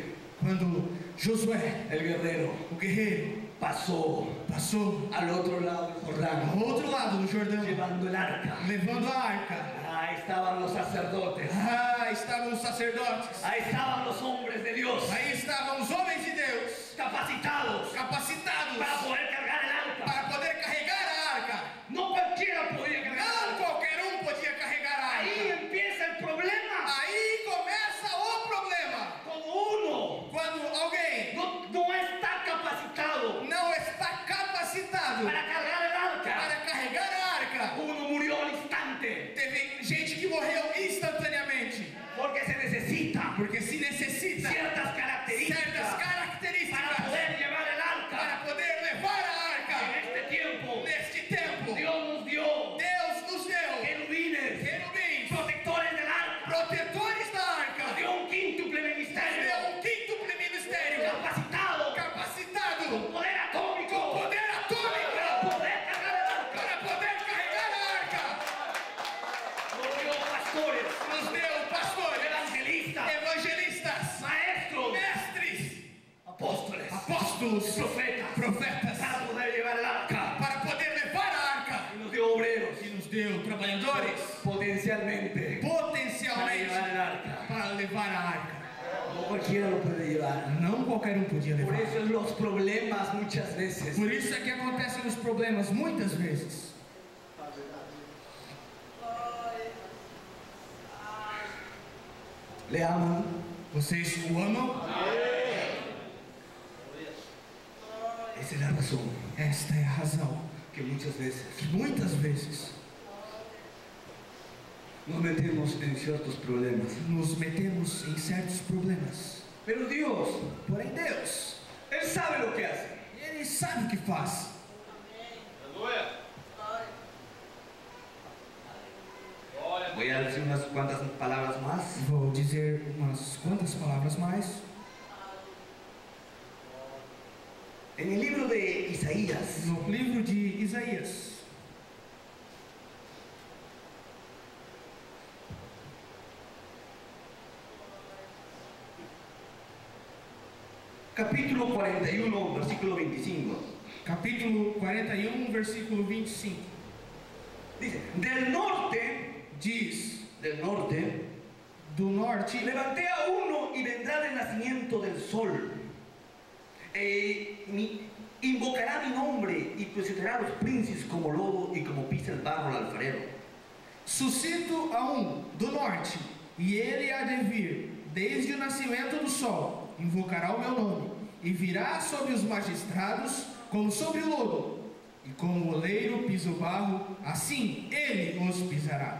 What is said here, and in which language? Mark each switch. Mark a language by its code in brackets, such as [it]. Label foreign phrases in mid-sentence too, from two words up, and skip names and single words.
[pt] quando Josué, [es] el guerrero, [pt] o guerreiro, passou passou [es] al otro lado del Jordán, [pt] ao outro lado do Jordão, [es] llevando el arca, [pt] levando a arca, [es] ahí estaban los sacerdotes, [pt] estavam os sacerdotes, [es] ahí estaban los hombres de Dios, [pt] aí estavam os homens de Deus, [es] capacitados [pt] capacitados [es] para poder cargar el arca. [pt] para poder carregar a arca. [es] No cualquiera podía cargar el [pt] Não [es] arca. [pt] qualquer um podia carregar a [es] Ahí [pt] arca. [es] empieza el problema. [pt] Aí começa o problema. [es] Como uno [pt] Quando alguém [es] no está capacitado [pt] não está capacitado [es] para cargar el arca, [pt] para carregar a arca, [es] uno murió al instante. [pt] teve gente que morreu instantaneamente, [es] Porque se necesita [pt] porque se necessita [es] ciertas características [pt] certas características [es] para poder llevar el arca. [pt] para poder levar a arca. [es] En este tiempo, [pt] Neste tempo, [es] Dios nos dio [pt] Deus nos deu [es] querubines, [pt] querubins, [es] protectores del arca, [pt] protetores da arca, [es] nos dio un quíntuple [pt] nos [es] ministerio, [pt] deu quíntuplo ministério [es] capacitado, [pt] capacitado [es] con poder atómico, [pt] com poder atômico [es] para poder cargar el arca. [pt] para poder carregar a arca. [es] Nos dio pastores, [pt] Nos deu pastores, [es] evangelistas, [pt] evangelistas, [es] maestros, [pt] mestres, [es] apóstoles, [pt] apóstolos, profetas, [es] para poder llevar el arca. [pt] para poder levar a arca. [es] Y nos dio obreros, [pt] E nos deu trabalhadores, [es] potencialmente, para [pt] potencialmente, [es] llevar el arca. [pt] para levar a arca. [es] No cualquiera lo puede llevar. [pt] Não qualquer um podia [es] Por [pt] levar. [es] eso los problemas muchas veces [pt] Por isso é que acontecem os problemas muitas vezes. [es] le aman, [pt] Vocês o amam? [es] esa es la razón [pt] Esta é a razão [es] que muchas veces [pt] que muitas vezes [es] nos metemos en ciertos problemas. [pt] nos metemos em certos problemas. [es] Pero Dios, [pt] Porém Deus, [es] Él sabe lo que hace. [pt] Ele sabe o que faz. [es] Voy a decir unas cuantas palabras más. [pt] Vou dizer umas quantas palavras mais. [es] En el libro de Isaías, [pt] No livro de Isaías, [es] capítulo 41, versículo 25, [pt] capítulo 41, versículo 25, [es] dice, del norte, [pt] diz: do norte, norte [es] levanté a uno y vendrá del nacimiento del sol. Invocará mi nombre y posicionará a los príncipes como lobo y como pisa el barro al alfarero. [pt] suscito a do norte, e ele há de vir desde o nascimento do sol, invocará o meu nome, e virá sobre os magistrados como sobre o lodo, e como o oleiro pisa o barro, assim ele os pisará.